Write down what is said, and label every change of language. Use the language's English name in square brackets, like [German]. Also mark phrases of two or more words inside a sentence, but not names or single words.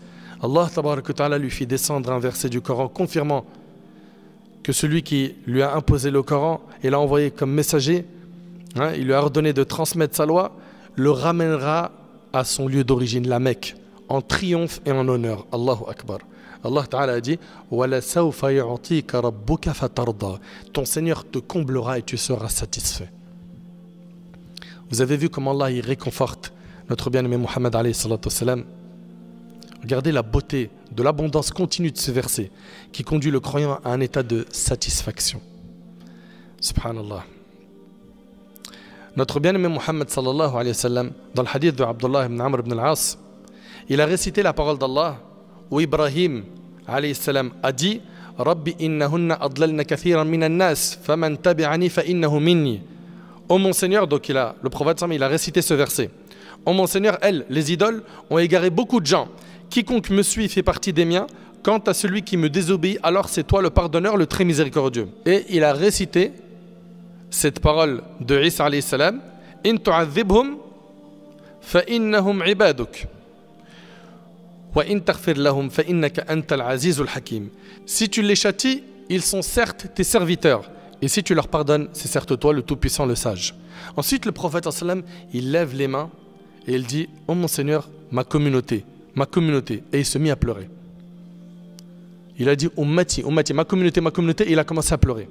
[Arabic] الله تبارك وتعالى [French] lui fit descendre un verset du Coran confirmant que celui qui lui a imposé le Coran et l'a envoyé comme messager, il lui a ordonné de transmettre sa loi, le ramènera à son lieu d'origine, la Mecque, en triomphe et en honneur. [Arabic] الله أكبر. الله تعالى [French] a dit ton Seigneur te comblera et tu seras satisfait. Vous avez vu comment Allah il réconforte notre bien-aimé Muhammad [Arabic] عليه الصلاة والسلام. [French] Regardez la beauté de l'abondance continue de ce verset qui conduit le croyant à un état de satisfaction. Subhanallah. Notre bien-aimé Muhammad [Arabic] صلى الله عليه وسلم, [French] dans le hadith de Abdullah ibn Amr ibn al-As, il a récité la parole d'Allah où Ibrahim [Arabic] عليه السلام [French] a dit [Arabic] رب إنهن أضللن كثيرا من الناس فمن تبعني فإنه مني. [French] Oh mon Seigneur, donc le prophète il a récité ce verset. Oh mon Seigneur, elles, les idoles, ont égaré beaucoup de gens. Quiconque me suit fait partie des miens. Quant à celui qui me désobéit, alors c'est toi le pardonneur, le très miséricordieux. Et il a récité cette parole de Isa [Arabic] عليه السلام. إن تعذبهم فإنهم عبادك. وإن تغفر لهم فإنك أنت العزيز الحكيم. [French] Si tu les châties, ils sont certes tes serviteurs. Et si tu leur pardonnes, c'est certes toi le tout-puissant, le sage. Ensuite, le prophète sallam, il lève les mains et il dit: oh mon Seigneur, ma communauté. Et il se mit à pleurer. Il a dit [Arabic] أمتي، أمتي, [French] ma communauté, et il a commencé à pleurer.